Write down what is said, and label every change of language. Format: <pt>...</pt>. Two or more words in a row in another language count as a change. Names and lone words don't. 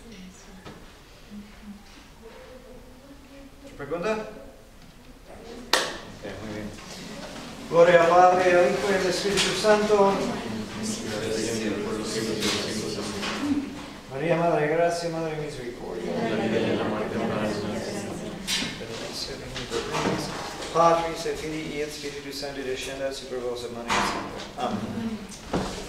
<es>¿Otra pregunta? Okay, muy bien. Gloria al Padre, al Hijo y al Espíritu Santo. María, Madre de Gracia, Madre de Misericordia.</es> <la>Patris et Filii et Spiritus Sancti descendat super vos et maneat. Amen.</la>